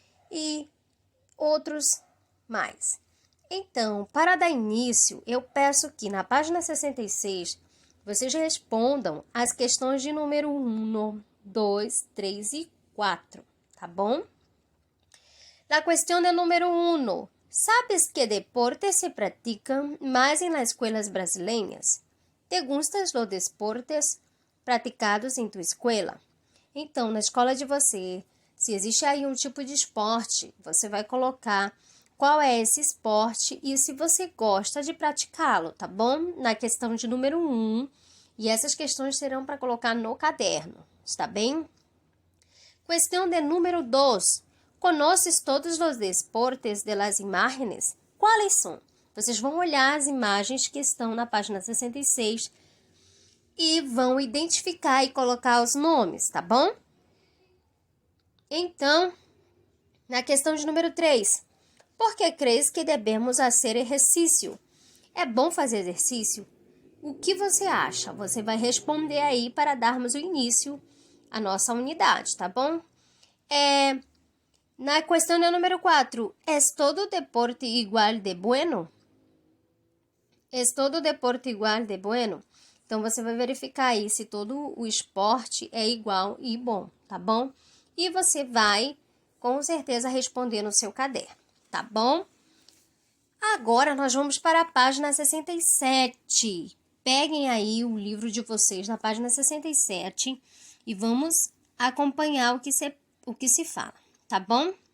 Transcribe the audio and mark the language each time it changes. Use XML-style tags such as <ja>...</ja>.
<pt>E outros mais. Então, para dar início, eu peço que na página 66 vocês respondam as questões de número 1, 2, 3 e 4, tá bom?</pt> <es>La cuestión de número 1. ¿Sabes qué deportes se practican más en las escuelas brasileñas? ¿Te gustan los deportes</es> <pt>praticados em tua escola? Então, na escola de você, se existe aí um tipo de esporte, você vai colocar qual é esse esporte e se você gosta de praticá-lo, tá bom? Na questão de número 1, e essas questões serão para colocar no caderno. ¿Está bem? Questão de número 2.</pt> <es>¿Conoces todos os deportes de las imágenes?</es> <pt>Quais são? Vocês vão olhar as imagens que estão na página 66 e vão identificar e colocar os nomes, tá bom? Então, na questão de número 3. ¿Por que crees que devemos fazer exercício? É bom fazer exercício? O que você acha? Você vai responder aí para darmos o início a nossa unidade, tá bom? Na questão número 4,</pt> <es>¿es todo deporte igual de bueno? ¿Es todo deporte igual de bueno?</es> <pt>Então, você vai verificar aí se todo o esporte é igual e bom, tá bom? E você vai, com certeza, responder no seu caderno, tá bom? Agora, nós vamos para a página 67. Peguem aí o livro de vocês na página 67 e vamos acompanhar o que se fala, tá bom?</pt>